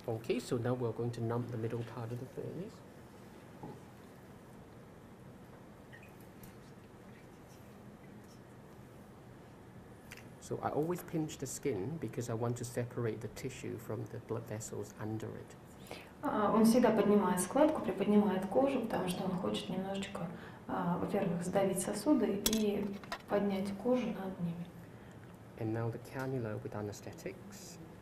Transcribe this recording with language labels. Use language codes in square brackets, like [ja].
[en] Okay, so now we're going to numb the middle part of the face. So I always pinch the skin because I want to separate the tissue from the blood vessels under it. [ru] Он всегда поднимает складку, приподнимает кожу, потому что он хочет немножечко, во-первых, сдавить сосуды и поднять кожу над ними. [en] And now the cannula with anesthetics.